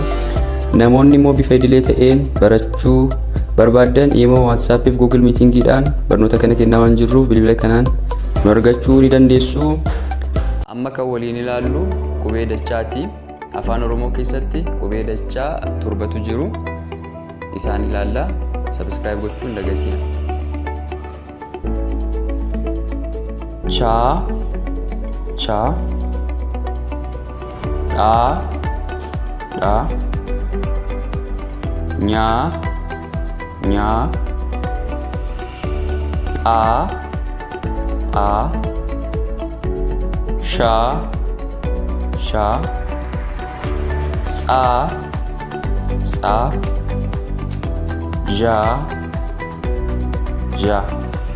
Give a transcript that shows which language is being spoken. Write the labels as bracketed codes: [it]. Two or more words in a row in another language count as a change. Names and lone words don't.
[om] Namoonni immoo bifa idilee ta'een barachuu barbaadan immoo WhatsApp fi Google Meetingidhaan barnoota kana kennaa waan jirruuf bilbila kanaan nu argachuu ni dandeessu. Amma kan waliin ilaallu qubee dachaati. Afaan Oromoo keessatti qubee dachaa torbatu jiru. Isaan ilaalla. Subscribe gochuun dagatina. Cha, cha, da, da, nya, nya, a, sha, sha, sa, sa, ja, ja.